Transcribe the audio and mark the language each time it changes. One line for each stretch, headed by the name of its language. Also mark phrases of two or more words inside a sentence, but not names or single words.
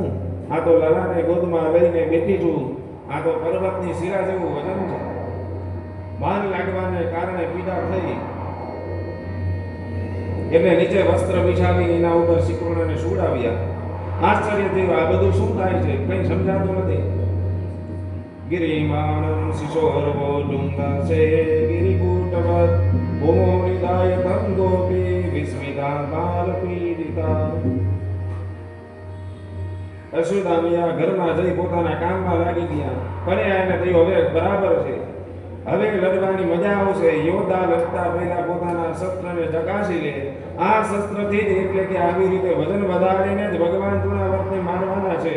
Gujarati: આ તો લાલાને ગોદમાં લઈને બેઠી છું, આ તો પર્વતની શિરા જેવું વજન છે. ભાર લાગવાને કારણે પીડા થઈ એટલે નીચે વસ્ત્ર બિછાવી એના ઉપર શ્રીકૃષ્ણને સુવડાવ્યા. આશ્ચર્ય થયું, આ બધું શું થાય છે? કંઈ સમજાતું નથી.
Sanskrit: गिरिमाणं शिशोर्वो डुङ्गसे गिरिकूटवत् भूमो निधाय तं गोपी विस्मिता बालपीडिता.
Gujarati: અશ્વદામિયા ઘરમાં જઈ પોતાના કામમાં લાગી ગયા. કનૈયાને થયું હવે બરાબર છે, હવે લડવાની મજા આવશે. યોદ્ધા લડતા પહેલા પોતાના શસ્ત્રને ચકાસી લે. આ શસ્ત્રથી જ એટલે કે આવી રીતે વજન વધારીને જ ભગવાન તૃણાવર્તને મારવાના છે.